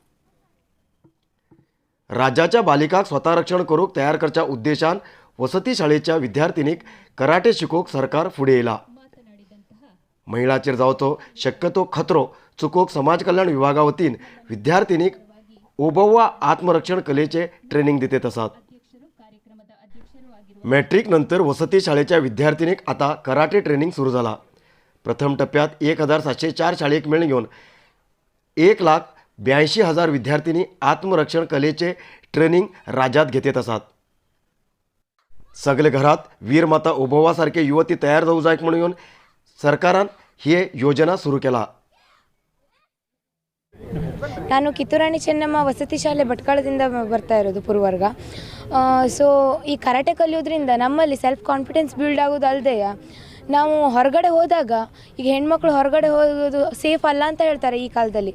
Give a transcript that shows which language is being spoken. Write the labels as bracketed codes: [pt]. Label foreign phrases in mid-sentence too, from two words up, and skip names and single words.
[kok] राज्याच्या बालिकाक स्वता रक्षण करूंक तयार करच्या उद्देशान वसती शाळेच्या विद्यार्थिनीक कराटे शिकोवंक सरकार फुडें येयला। महिलांचेर जावचो शक्यतो खतरो चुकोवंक समाज कल्याण विभागा वतीन विद्यार्थिनीक ओबव्वा आत्मरक्षण कलेचे ट्रेनिंग दिते आसात। मॅट्रिक नंतर वसती शाळेच्या विद्यार्थिनीक आता कराटे ट्रेनिंग सुरू झाला। प्रथम टप्प्यात 1704 शाळेक मेळून घेऊन 1,82,000 विद्यार्थिनी आत्मरक्षण कलेचे ट्रेनिंग राज्यात घेत आसात। सगळे घरात वीर माता ओबव्वा सारखे युवती तयार जाऊ जायत म्हणून सरकारान ही योजना सुरू केला। [kn] ನಾನು ಕಿತ್ತೂರಾಣಿ ಚೆನ್ನಮ್ಮ ವಸತಿ ಶಾಲೆ ಭಟ್ಕಳದಿಂದ ಬರ್ತಾ ಇರೋದು ಪೂರ್ವರ್ಗ। ಸೊ ಈ ಕರಾಟೆ ಕಲಿಯೋದ್ರಿಂದ ನಮ್ಮಲ್ಲಿ [en] self confidence build [kn] ಆಗೋದಲ್ಲದೆ ನಾವು ಹೊರಗಡೆ ಹೋದಾಗ ಈಗ ಹೆಣ್ಮಕ್ಳು ಹೊರಗಡೆ ಹೋಗೋದು ಸೇಫ್ ಅಲ್ಲ ಅಂತ ಹೇಳ್ತಾರೆ ಈ ಕಾಲದಲ್ಲಿ।